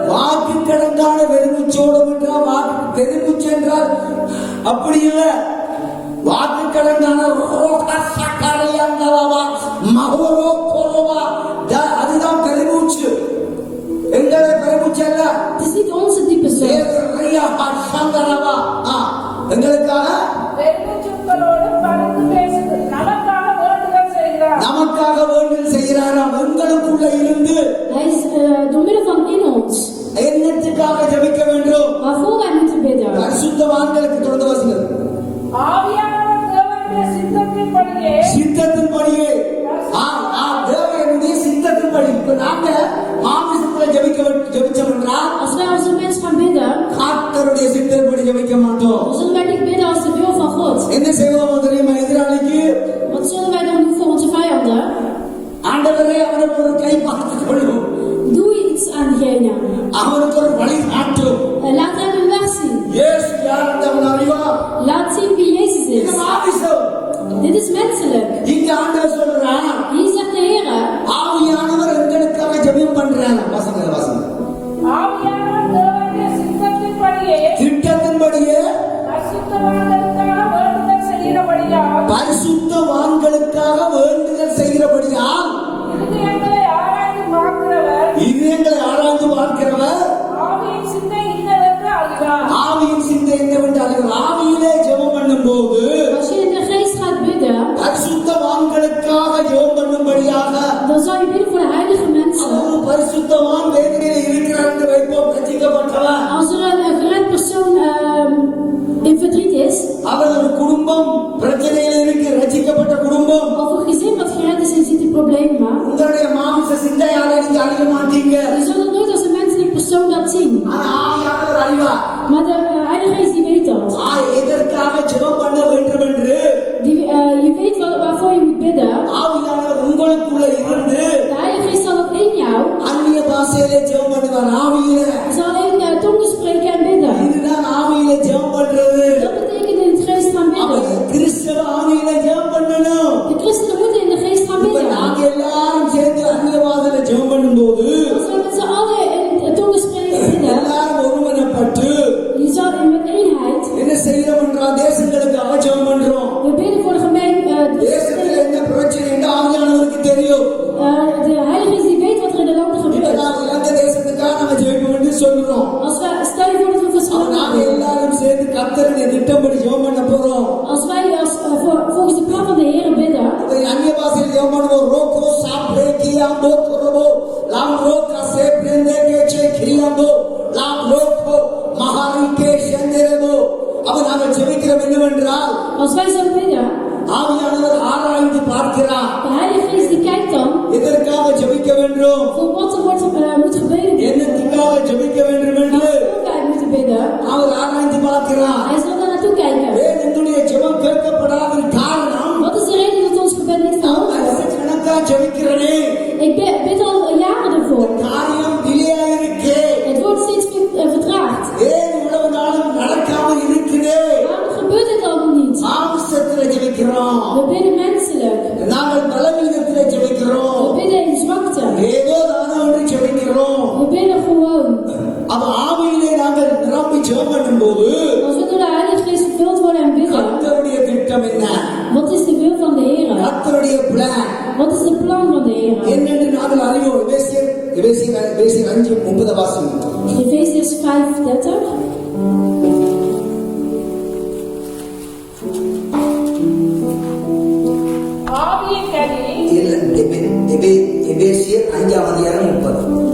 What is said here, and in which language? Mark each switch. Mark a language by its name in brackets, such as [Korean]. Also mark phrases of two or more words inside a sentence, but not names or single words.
[Tamil] வாக்குக்கடங்கான பெருமூச்சோடு என்றால், வாக்கு பெருமூச்சு என்றால் அப்படி இல்ல, வாக்குக்கடங்கான அதுதான் பெருமூச்சு. எங்களை பெருமூச்சு அல்ல, [Dutch] het is niet onze diepe zucht. [Tamil] எங்களுக்காக பெருமூச்சுக்களோடு பறந்து பேசுது நமக்காக வேண்டுதல் செய்கிறார். நமக்காக வேண்டுதல் செய்கிறாராம். எங்களுக்குள்ள இருந்து [Dutch] Hij is door middel van in ons. [Tamil] என்னத்துக்காக ஜெபிக்க வேண்டும்? [Dutch] Waarvoor wij moeten bidden. [Tamil] பரிசுத்தவான்களுக்கு தொடர்ந்து வாசிங்கள். ஆவியானவர் தேவனுடைய சித்தத்தின்படியே சித்தத்தின்படியே தேவனுடைய சித்தத்தின்படி. இப்ப நாங்க மாமிசத்துல ஜெபிச்சோம் என்றால், [Dutch] Als wij onze mens gaan bidden, [Tamil] கர்த்தருடைய சித்தத்தின்படி ஜெபிக்க மாட்டோம். [Dutch] dan zullen wij niet bidden als de wil van God. [Tamil] என்ன செய்வோம் தெரியுமா? எதிராளிக்கு [Dutch] Wat zullen wij dan doen voor onze vijanden? [Tamil] ஆண்டவரே அவனுக்கு ஒரு கை பார்த்துக் கொள்ளும், [Dutch] Doe iets aan diegene. [Tamil] அவனுக்கு ஒரு வழி காட்டும். [Dutch] Laat hem een weg zien. is menselijk. [Tamil] இங்க ஆண்டவர் சொல்றார், [Dutch] Hier zegt de Heer, [Tamil] ஆவியானவர் எங்களுக்காக ஜெபம் பண்றார். வாசிங்க வாசிங்க. ஆவியானவர் தேவனுடைய சித்தத்தின்படியே திட்டத்தின்படியே பரிசுத்தவான்களுக்காக வேண்டுதல் செய்கிறபடியால் பரிசுத்தவான்களுக்காக வேண்டுதல் செய்கிறபடியால் இருதயங்களை ஆராய்ந்து பார்க்கிறவர் இதயங்களை ஆராய்ந்து பார்க்கிறவர் ஆவியின் சிந்தை இன்னதென்று அறிவார். ஆவியின் சிந்தை என்னவென்று அறிவார். ஆவியிலே ஜெபம் பண்ணும் போது [Dutch] als je in de geest gaat bidden, [Tamil] பரிசுத்தவான்களுக்காக ஜெபம் பண்ணும்படியாக [Dutch] dan zal je bidden voor de heilige mensen. [Tamil] அவர் பரிசுத்தவான் வேதனையில் இருக்கிறார் என்று வைப்போம், ரட்சிக்கப்பட்டவர். [Dutch] Als er een gered persoon in verdriet is, [Tamil] அவர் ஒரு குடும்பம் பிரச்சனையில் இருக்கு, ரட்சிக்கப்பட்ட குடும்பம். [Dutch] of een gezin wat gered is en ziet die problemen, [Tamil] உங்களுடைய மாமிச சிந்தையால நீங்க அறிய மாட்டீங்க. [Dutch] je zal het nooit als een menselijk persoon dat zien. [Tamil] ஆனா ஆவியானவர் அறிவார். [Dutch] Maar de Heilige Geest die weet dat. [Tamil] எதற்காக ஜெபம் பண்ண வேண்டும் என்று [Dutch] Je weet waarvoor je moet bidden. [Tamil] ஆவியானவர் உங்களுக்குள்ள இருந்து [Dutch] De Heilige Geest zal ook in jou. [Tamil] அந்நிய பாஷையிலே ஜெபம் பண்ணுவார். ஆவியில [Dutch] Je zal in tongen spreken en bidden. [Tamil] இதுதான் ஆவியில ஜெபம் பண்றது. [Dutch] Dat betekent in het geest gaan [Tamil] அவர் [Dutch] bidden. [Tamil] கிறிஸ்தவ ஆவியில ஜெபம் பண்ணணும். [Dutch] De christenen moeten in de geest gaan [Tamil] இப்ப [Dutch] bidden. [Tamil] நாங்க எல்லாரும் சேர்ந்து அந்நிய பாஷையில ஜெபம் பண்ணும்போது [Dutch] Als we met z'n allen in tongen spreken en bidden, [Tamil] எல்லாரும் ஒருமனப்பட்டு [Dutch] je zal met eenheid. [Tamil] என்ன செய்யறோம் என்றால் தேசங்களுக்காக ஜெபம் பண்றோம். [Dutch] We bidden voor de gemeente. [Tamil] தேசத்துல என்ன பிரச்சனை என்று ஆவியானவருக்கு தெரியும். [Dutch] De Heilige Geest die weet wat er in de landen [Tamil] இப்ப [Dutch] gebeurt. [Tamil] நாங்க இலங்கை தேசத்துக்காக நம்ம ஜெபிப்போம் என்று சொல்றோம். [Dutch] Als we stel je voor dat we [Tamil] அப்ப [Dutch] verschillende [Tamil] நாங்க [Dutch] hebben. [Tamil] எல்லாரும் சேர்ந்து கர்த்தருடைய திட்டப்படி ஜெபம் பண்ண போறோம். [Dutch] Als wij volgens de plan van de Heer bidden, [Tamil] அந்நிய பாஷையில் ஜெபம் பண்ணுவோம். ரோகோ சாப்ரே கியாம்போ குரபோ லாம் ரோகா சேப்ரேந்தே கேச்சே கிரியாம்போ லாம் ரோகோ மகாரிகே செந்தரபோ. அப்ப நாங்கள் ஜெபிக்கிறோம் என்னவென்றால் [Dutch] als wij zo bidden, [Tamil] ஆவியானவர் ஆராய்ந்து பார்க்கிறார். [Dutch] de Heilige Geest die kijkt dan [Tamil] எதற்காக ஜெபிக்க வேண்டும், [Dutch] voor wat er moet gebeden worden. [Tamil] என்னத்துக்காக ஜெபிக்க வேண்டும் என்று [Dutch] Welke wij moeten bidden. [Tamil] அவர் ஆராய்ந்து பார்க்கிறார். [Dutch] Hij zal daar naartoe kijken. [Tamil] ஏன் என்னுடைய ஜெபம் கேட்கப்படாத காரணம் [Dutch] Wat is de reden dat ons gebed niet [Tamil] நான் [Dutch] verhoord [Tamil] வருஷ [Dutch] wordt? [Tamil] கணக்கா ஜெபிக்கிறேனே, [Dutch] Ik bid al jaren ervoor. [Tamil] காரியம் டிலே இருக்கே, [Dutch] Het wordt steeds vertraagd. [Tamil] ஏன் இவ்வளவு நாளும் நடக்காம இருக்குதே. [Dutch] Waarom gebeurt het allemaal niet? [Tamil] மாம்சத்துல ஜெபிக்கிறோம், [Dutch] We bidden menselijk. [Tamil] நாங்கள் பலவீனத்துல ஜெபிக்கிறோம், [Dutch] We bidden in zwakte. [Tamil] ஏதோ தானோ ஒன்று ஜெபிக்கிறோம். [Dutch] We bidden gewoon. [Tamil] அப்ப ஆவியிலே நாங்கள் நிரம்பி ஜெபம் பண்ணும்போது [Dutch] Als we door de Heilige Geest gevuld worden en bidden, [Tamil] கர்த்தருடைய திட்டம் என்ன, [Dutch] wat is de wil van de Heer? [Tamil] கர்த்தருடைய பிளான் [Dutch] Wat is de plan van de Heer? [Tamil] என்னென்று நாங்கள் அறிவோம். எபேசியர் 5:30 வாசிங்க. [Dutch] Efesiërs 5:30. [Tamil] ஆவியின் கனி எபேசியர் 5:30.